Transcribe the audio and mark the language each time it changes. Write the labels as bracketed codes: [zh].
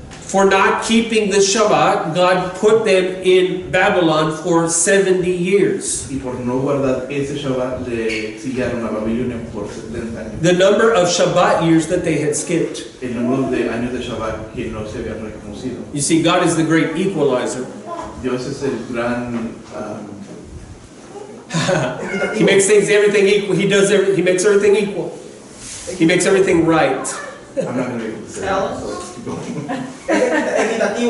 [en] For not keeping the Shabbat, God put them in Babylon for 70 years. [es] Y por no guardar ese Shabbat le exiliaron a Babilonia por 70 años. [en] The number of Shabbat years that they had skipped. [es] El número de años de Shabbat que no se habían reconocido. [en] You see, God is the great equalizer. [es] Dios es el gran [en] He makes everything equal. He makes everything equal. He makes everything right. I'm not going to be able to say that, so keep going.